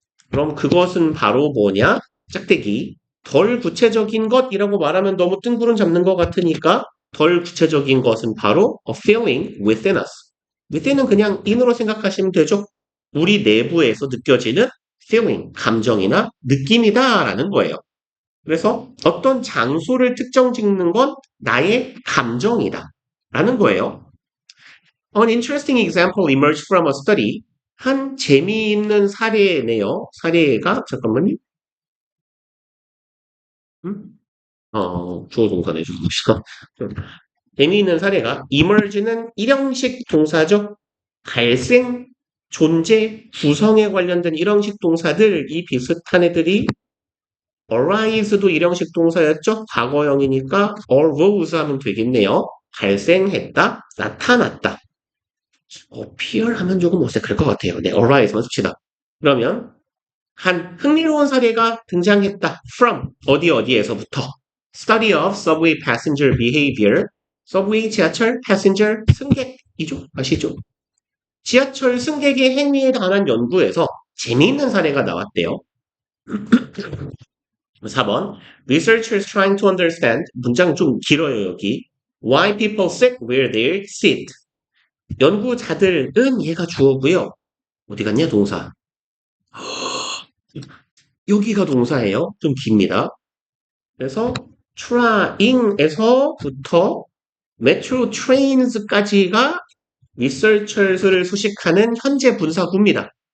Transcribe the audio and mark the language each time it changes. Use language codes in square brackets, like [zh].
[ko] 그럼 그것은 바로 뭐냐? 짝대기. 덜 구체적인 것이라고 말하면 너무 뜬구름 잡는 것 같으니까 덜 구체적인 것은 바로 [en] a feeling within us. [ko] within은 그냥 in으로 생각하시면 되죠. 우리 내부에서 느껴지는 feeling, 감정이나 느낌이다라는 거예요. 그래서 어떤 장소를 특정 짓는 건 나의 감정이다 라는 거예요. [en] An interesting example emerged from a study. [ko] 한 재미있는 사례네요. 사례가 잠깐만요. 주어 동사네 주어. 재미있는 사례가 emerge는 일형식 동사죠. 발생, 존재, 구성에 관련된 일형식 동사들이 비슷한 애들이 arise도 일형식 동사였죠. 과거형이니까 arose 하면 되겠네요. 발생했다, 나타났다. appear 하면 조금 어색할 것 같아요. 네, arise만 씁시다. 그러면 한 흥미로운 사례가 등장했다. [en] from [ko] 어디에서부터 [en] study of subway passenger behavior. [ko] subway 지하철 passenger 승객이죠. 아시죠? 지하철 승객의 행위에 관한 연구에서 재미있는 사례가 나왔대요. [en] 4번 Researchers trying to understand. [ko] 문장 좀 길어요 여기. [en] Why people sit where they sit. [ko] 연구자들은 얘가 주어고요. 어디 갔냐 동사. 여기가 동사예요. 좀 깁니다. 그래서 trying에서부터 metro trains까지가 researchers를 수식하는 현재 분사구입니다.